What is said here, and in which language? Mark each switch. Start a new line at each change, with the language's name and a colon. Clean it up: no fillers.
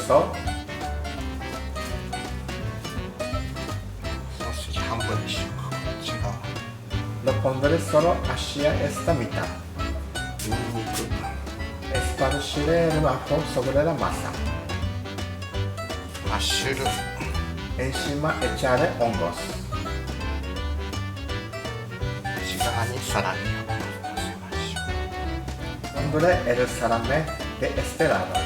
Japanese: ソーセージ半分にしようか。違う。
Spanish: Lo pondré solo hacia esta mitad。
Japanese: ニンニク。
Spanish: Esparciré el ajo sobre la masa。
Japanese: マッシュルーム。
Spanish: Encima echaré hongos。
Japanese: 内側にサラミをのせましょう。
Spanish: Pondré el salame de este lado。